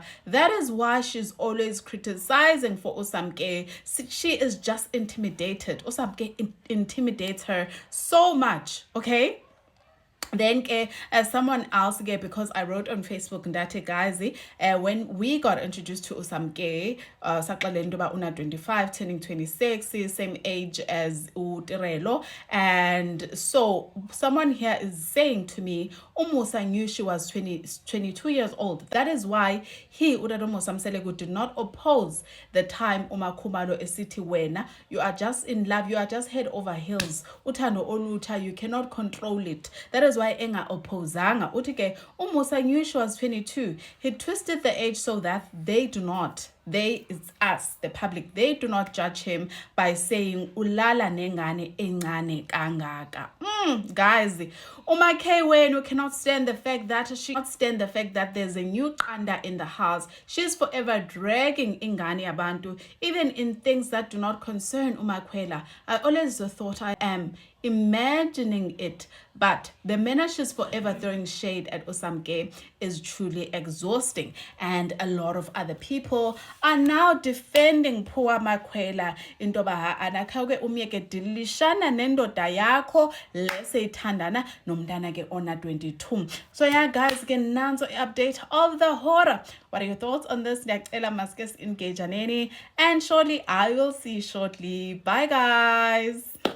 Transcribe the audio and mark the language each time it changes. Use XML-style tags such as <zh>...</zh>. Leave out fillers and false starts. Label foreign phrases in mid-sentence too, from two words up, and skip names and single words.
<en>That is why she's always criticizing for uSamke. She is just intimidated. uSamke intimidates her so much, okay? Then as someone else because I wrote on Facebook ndate guys, when we got introduced to uSamke,</en> <xh>saqale into ba una 25</xh> <en>turning 26, same age as uTirelo, and so someone here is saying to me Umusa knew she was 22 years old. That is why uTatomseleku did not oppose the time uMakhumalo</en> <xh>esithi wena,</xh> <en>you are just in love, you are just head over heels,</en> <xh>uthando olutsha,</xh> <en>you cannot control it. That is why</en> <xh>enga opposanga. Uthi ke</xh> <en>Umusa knew she was 22. He twisted the age so that it's us, the public, they do not judge him by saying</en> <zu>ulala nengane encane kangaka.</zu> <en>Guys, uMake wenu cannot stand the fact that there's a new Qanda in the house. She's forever dragging</en> <zu>ingane yabantu,</zu> <en>even in things that do not concern uMakhwela. I always thought I am imagining it, but the manner she's forever throwing shade at uSamke is truly exhausting, and a lot of other people are now defending Phua Makwela</en> <xh>into yoba anakha-ke umyeke dilishana nendoda yakho leseyithandana nomntana ke ona 22.</xh> <en>So yeah guys,</en> <xh>ke nanso i-update</xh> <en>of the horror. What are your thoughts on this?</en> <xh>Ndiyacela maske si-engage</xh> <en>and surely I will see you shortly. Bye guys.</en>